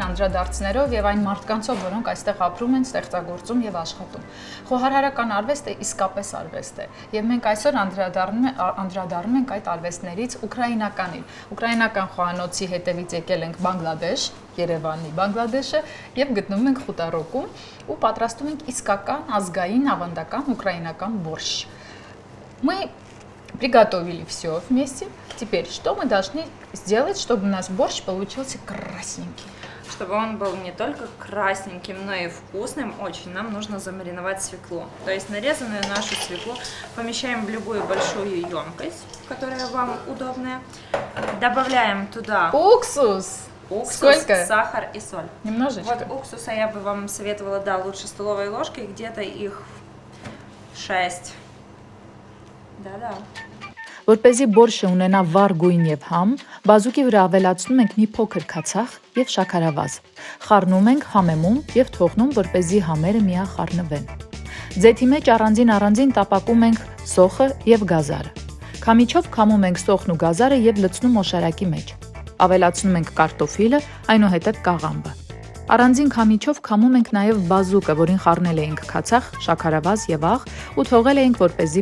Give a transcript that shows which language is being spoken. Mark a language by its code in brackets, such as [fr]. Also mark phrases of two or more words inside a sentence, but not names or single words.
[hy] անդրադարձներով եւ այն մարդկանցով, որոնք այստեղ ապրում են, ստեղծագործում եւ աշխատում։ Խոհարարական արվեստը իսկապես արվեստ է եւ մենք այսօր անդրադառնում ենք այդ արվեստներից ուկրաինականին։ Ուկրաինական խոհանոցի հետևից եկել ենք Բանգլադեշ, Երևանի Բանգլադեշը եւ գտնվում ենք Խուտարոկում ու պատրաստում ենք իսկական ազգային ավանդական ուկրաինական բորշ։ [ru] Мы приготовили все вместе. Теперь, что мы должны сделать, чтобы у нас борщ получился красненький? Чтобы он был не только красненьким, но и вкусным, очень нам нужно замариновать свеклу. То есть нарезанную нашу свеклу помещаем в любую большую емкость, которая вам удобная. Добавляем туда Уксус. Сколько? Сахар и соль. Немножечко. Вот уксуса я бы вам советовала, да, лучше столовой ложкой, где-то их 6. Да-да. [hy] Որպեսզի բորշը ունենա վառ գույն եւ համ, բազուկի վրա ավելացնում ենք մի փոքր քացախ եւ շաքարավազ։ Խառնում ենք համեմում եւ թողնում, որպեսզի համերը միախառնվեն։ Ձեթի մեջ առանձին տապակում ենք սոխը եւ գազարը։ Քամիչով քամում ենք սոխն ու գազարը եւ լցնում օշարակի մեջ։ Ավելացնում ենք կարտոֆիլը, այնուհետև կաղամբը։ Առանձին քամիչով քամում ենք նաև բազուկը, որին խառնել էինք քացախ, շաքարավազ եւ աղ ու թողել էինք, որպեսզի